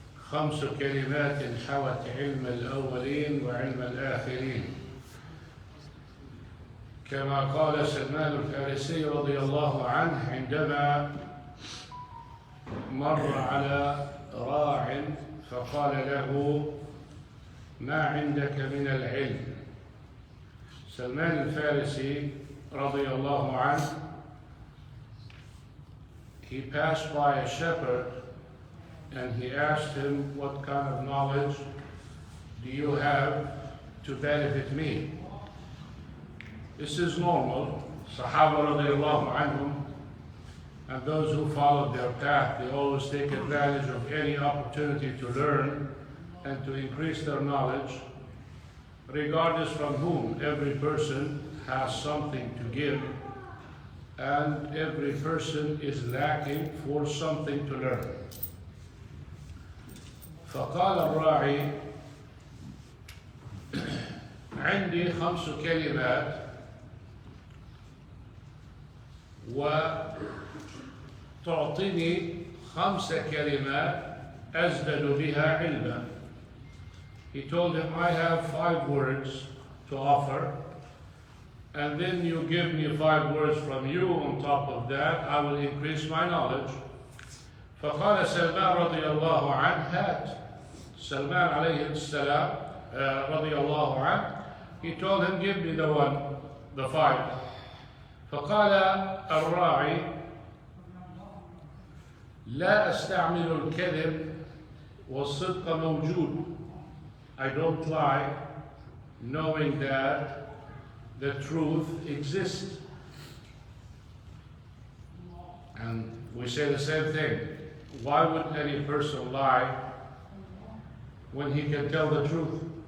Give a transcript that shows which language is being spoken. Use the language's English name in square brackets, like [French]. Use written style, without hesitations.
[Arabic] 5 كلمات حوت علم الأولين وعلم الآخرين، كما قال سلمان الفارسي رضي الله عنه عندما مر على راع فقال له: ما عندك من العلم؟ سلمان الفارسي رضي الله عنه, [English] he passed by a shepherd and he asked him, what kind of knowledge do you have to benefit me? This is normal. Sahaba radiallahu anhum and those who followed their path, they always take advantage of any opportunity to learn and to increase their knowledge. Regardless from whom, every person has something to give, and every person is lacking for something to learn. [Arabic] فقال الراعي: عندي 5 كلمات وتعطيني 5 كلمات أزداد بها علما. [English] He told him, I have 5 words to offer, and then you give me 5 words from you on top of that, I will increase my knowledge. [Arabic] فقال سلمان رضي الله عنه: هات. سلمان عليه السلام رضي الله عنه, [English] he told him, give me the 5. [Arabic] فقال الراعي: لا أستعمل الكذب والصدق موجود. [English] I don't lie, knowing that the truth exists. And we say the same thing. Why would any person lie when he can tell the truth?